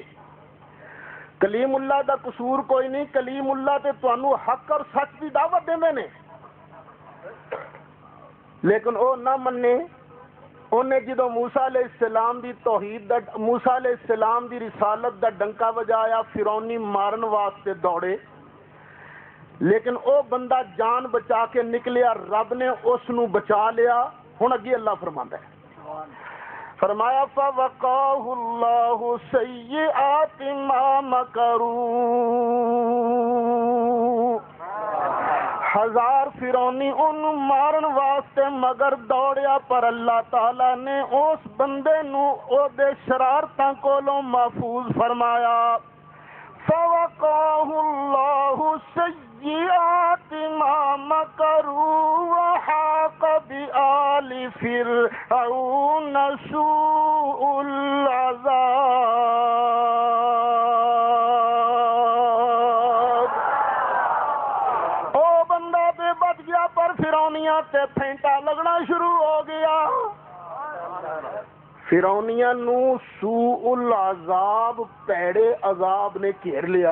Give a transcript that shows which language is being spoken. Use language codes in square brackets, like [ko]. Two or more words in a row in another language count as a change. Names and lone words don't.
[pa] کلیم اللہ دا قصور کوئی نہیں، کلیم اللہ تے تانوں حق اور سچ دی دعوت دیندے نے، لیکن او نہ مننے۔ انہیں جدو موسیٰ علیہ السلام دی توحید دا، موسیٰ علیہ السلام دی رسالت دا ڈنکا وجایا، فرعونی مارن واسطے دوڑے، لیکن او بندہ جان بچا کے نکلیا، رب نے اس نو بچا لیا۔ ہن اگے اللہ فرماندا ہے، فرمایا [ar] فَوَقَاهُ اللَّهُ سَيِّئَاتِ مَا مَكَرُوا، [pa] ہزار فرعونی ان مارن واسطے مگر دوڑیا، پر اللہ تعالی نے اس بندے نو او دے شرارتاں کولوں محفوظ فرمایا۔ [ar] فَوَقَاهُ اللَّهُ سَيِّئَاتِ مَا مَكَرُوا وَحَاقَ بِآلِ فِرْعَوْنَ سُوءُ الْعَذَابِ۔ [pa] پر فرعونیاں تے پھینٹا لگنا شروع ہو گیا، فرعونیاں نو [ar] سوء العذاب، [pa] پیڑے عذاب نے گھیر لیا۔